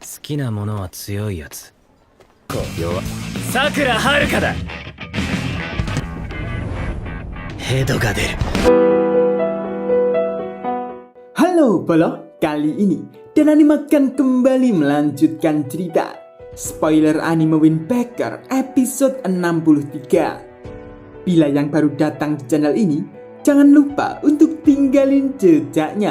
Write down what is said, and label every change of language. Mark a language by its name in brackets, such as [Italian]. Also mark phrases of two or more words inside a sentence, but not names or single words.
[Japanese] きなものは強いやつ。弱。さくらはるかだ。ヘドが出る。 [Indonesian] Halo Bolo, kali ini Dan Anime akan kembali melanjutkan cerita Spoiler Anime Windpecker episode 63. Bila yang baru datang di channel ini, jangan lupa untuk tinggalin jejaknya.